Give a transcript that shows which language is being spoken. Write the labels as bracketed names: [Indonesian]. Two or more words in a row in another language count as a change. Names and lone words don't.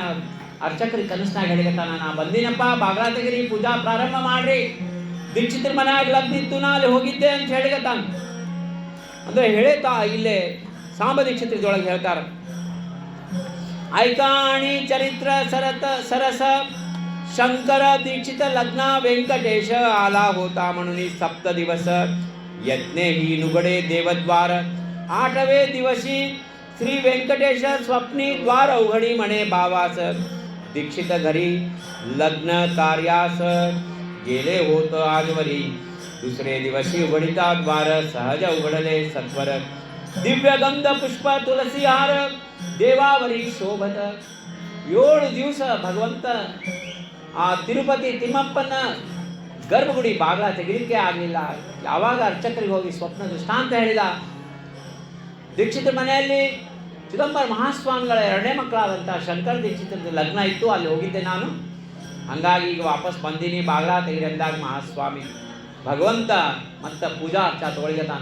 [Kannada] ಅರ್ಚಕರಿಗೆ ಕನಸ್ನಾಗ ಹೇಳಿಗತ್ತಾನ, ನಾ ಬಂದಿನಪ್ಪ, ಬಾಗ್ಲಾ ತೆಗಿರಿ, ಪೂಜಾ ಪ್ರಾರಂಭ ಮಾಡ್ರಿ, ದೀಕ್ಷಿತರ ಮನ್ಯಾಗ ಲಗ್ನ ಇತ್ತು, ನಾ ಅಲ್ಲಿ ಹೋಗಿದ್ದೆ ಅಂತ ಹೇಳಿಗತ್ತಾನ. ಅಂದ್ರೆ ಹೇಳೇತಾ ಇಲ್ಲೇ ಸಾಂಬ ದೀಕ್ಷಿತರದೊಳಗೆ ಹೇಳ್ತಾರ, [Marathi] ऐकाणि चरित्र सरस शंकर दीक्षित लग्न वेंकटेश आला होता म्हणून 7 दिवस यज्ञे ही नुगडे देवद्वार 8वे दिवशी श्री वेंकटेश स्वप्नी द्वार उघडी म्हणे भावास दीक्षित घरी लग्न कार्यास गेले होत आजवरी 2रे दिवशी उघडिता द्वार सहज उघडले सत्वर दिव्य गंध पुष्प तुलसी हार देवावरी शोभत. [Kannada] 7 ದಿವಸ ಭಗವಂತ ಆ ತಿರುಪತಿ ತಿಮ್ಮಪ್ಪನ ಗರ್ಭಗುಡಿ ಬಾಗ್ಲ ತೆಗಿಲಿಕ್ಕೆ ಆಗಲಿಲ್ಲ. ಯಾವಾಗ ಅರ್ಚಕರಿಗೆ ಹೋಗಿ ಸ್ವಪ್ನ ದೃಷ್ಟಾಂತ ಹೇಳಿದ, ದೀಕ್ಷಿತರ ಮನೆಯಲ್ಲಿ ಚಿದಂಬರ ಮಹಾಸ್ವಾಮಿಗಳ 2ನೇ ಮಕ್ಕಳಾದಂಥ ಶಂಕರ ದೀಕ್ಷಿತರ ಲಗ್ನ ಇತ್ತು, ಅಲ್ಲಿ ಹೋಗಿದ್ದೆ ನಾನು, ಹಂಗಾಗಿ ಈಗ ವಾಪಸ್ ಬಂದೀನಿ, ಬಾಗ್ಲ ತೆಗಿರಿ ಅಂದಾಗ ಮಹಾಸ್ವಾಮಿ ಭಗವಂತ ಮತ್ತು ಪೂಜಾ ಅರ್ಚಾ ತಗೊಳ್ತಾನೆ.